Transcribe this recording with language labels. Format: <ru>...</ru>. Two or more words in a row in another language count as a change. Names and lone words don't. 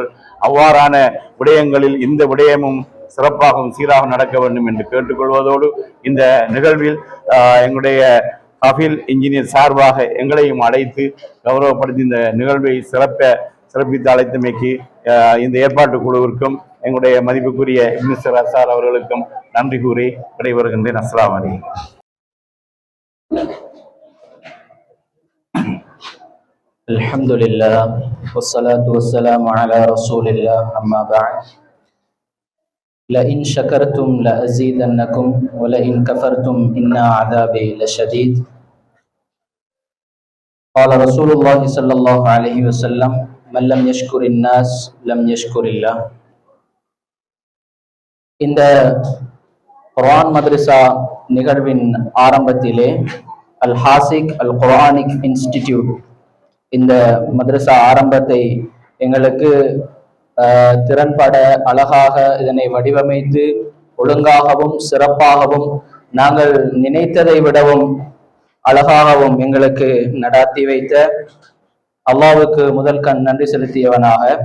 <ta>அவ்வாறான விடயங்களில் இந்த விடயமும் சிறப்பாகவும் சீராக நடக்க வேண்டும் என்று கேட்டுக்கொள்வதோடு இந்த நிகழ்வில் எங்களுடைய ஹஃபீல் இன்ஜினியர் சார்பாக எங்களையும் அழைத்து கௌரவப்படுத்தி இந்த நிகழ்வை சிறப்பித்து அழைத்தமைக்கு இந்த ஏற்பாட்டு குழுவிற்கும் எங்களுடைய மதிப்புக்குரிய மினிஸ்டர் அசார் அவர்களுக்கும் நன்றி கூறி விடைபெறுகின்றேன்.</ta> <ar>السلام عليكم. الحمد لله والصلاة والسلام على رسول الله أما بعد. لئن شكرتم لأزيدنكم ولئن كفرتم إن عذابي لشديد. قال رسول الله صلى الله عليه وسلم من لم يشكر الناس لم يشكر الله.</ar> <ta>இந்த குர்ஆன் மதரசா நிகழ்வின் ஆரம்பத்திலே அல் ஹாசிக் அல் குர்ஆனிக் இன்ஸ்டிடியூட் இந்த மதரசா ஆரம்பத்தை எங்களுக்கு திறன்பட அழகாக இதனை வடிவமைத்து ஒழுங்காகவும் சிறப்பாகவும் நாங்கள் நினைத்ததை விடவும் அழகாகவும் எங்களுக்கு நடாத்தி வைத்த அல்லாஹ்வுக்கு முதல் கண் நன்றி செலுத்தியவனாக,</ta>